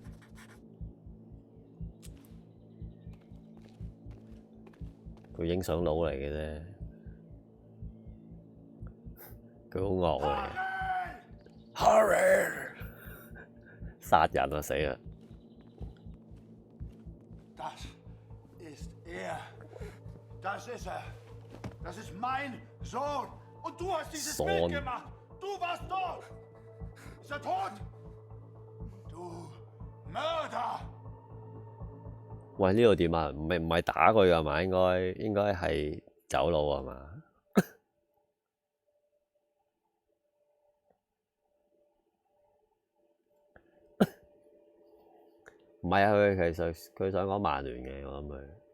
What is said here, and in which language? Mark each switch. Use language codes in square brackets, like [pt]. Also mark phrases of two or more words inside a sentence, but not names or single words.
[yue] 佢影相佬嚟嘅啫。佢好惡嚟，Harry 殺人啊死啊！ [de] Das ist er. Das ist er. Das ist mein Sohn. Und du hast dieses Bild gemacht. Du warst dort. Ist er tot? Du Mörder! [yue] 喂，呢度點啊？唔係打佢㗎嘛？應該係走佬係嘛？唔係啊，佢想講曼聯嘅，我諗佢。